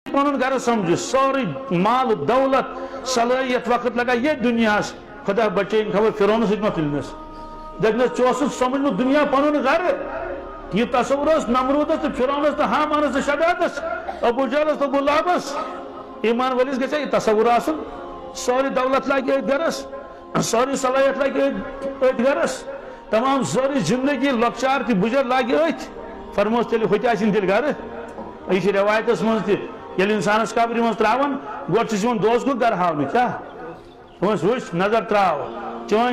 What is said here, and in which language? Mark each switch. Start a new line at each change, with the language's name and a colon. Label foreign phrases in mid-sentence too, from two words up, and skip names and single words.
Kashmiri: پن گھر سمجھ سوری مال دولت صلاحیت وقت لگا یہ دنیا خدا بچین خبر فرعون ست مت تلنس دگنس چوس سمجھ دنیا پن گھر یہ تصور نمرودس تو فرعونس تو حامانس تو شدادس ابو جہلس تو ابو لہبس ایمان ولس گژھِ یہ تصور آسن سوری دولت لگہِ اتھ گھرس سوری صلاحیت لگہِ اتھ گھرس تمام سوری زندگی لۄکچار تہ بجر لگہِ اتھ فرموس تیٚلہِ ہوٚتہِ آسن تیٚلہِ گھرٕ یہ چھ روایتس من تہ ییٚلہِ انسانس قبرِ منٛز تراون گۄڈٕ چھُس یِوان دوس گوٚو گھرٕ ہاونہٕ کیٛاہ دوٚپمس وٕچھ نظر تراو چٲنۍ